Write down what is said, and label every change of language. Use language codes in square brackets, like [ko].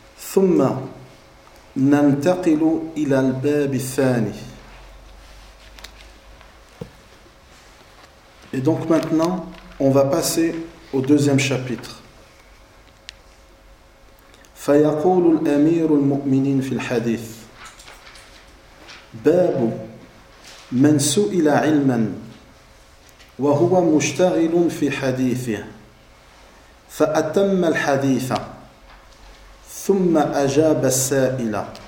[ar] ثم ننتقل إلى الباب الثاني. [fr] Et donc maintenant, on va passer au deuxième chapitre. [ar] فيقول الأمير المؤمنين في الحديث باب من سئل علما وهو مشتغل في حديثه فأتم الحديث ثم أجاب السائل.